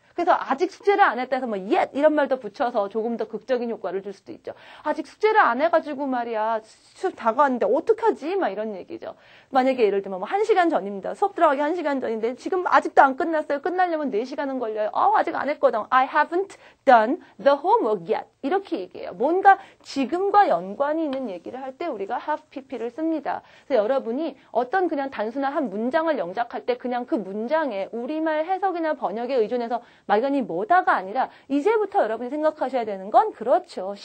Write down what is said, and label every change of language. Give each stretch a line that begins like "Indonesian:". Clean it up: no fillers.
Korean: 그래서 아직 숙제를 안 했다 해서 yet 이런 말도 붙여서 조금 더 극적인 효과를 줄 수도 있죠. 아직 숙제를 안 해가지고 말이야 수업 다가왔는데 어떡하지? 막 이런 얘기죠. 만약에 예를 들면 1시간 전입니다. 수업 들어가기 1시간 전인데 지금 아직도 안 끝났어요. 끝나려면 4시간은 걸려요. 아직 안 했거든.
English: I haven't done the homework yet.
Korean: 이렇게 얘기해요. 뭔가 지금과 연관이 있는 얘기를 할 때 우리가 have pp를 씁니다. 그래서 여러분이 어떤 그냥 단순한 한 문장을 영작할 때 그냥 그 문장에 우리말 해석이나 번역에 의존해서 막연히 뭐다가 아니라 이제부터 여러분이 생각하셔야 되는 건 그렇죠.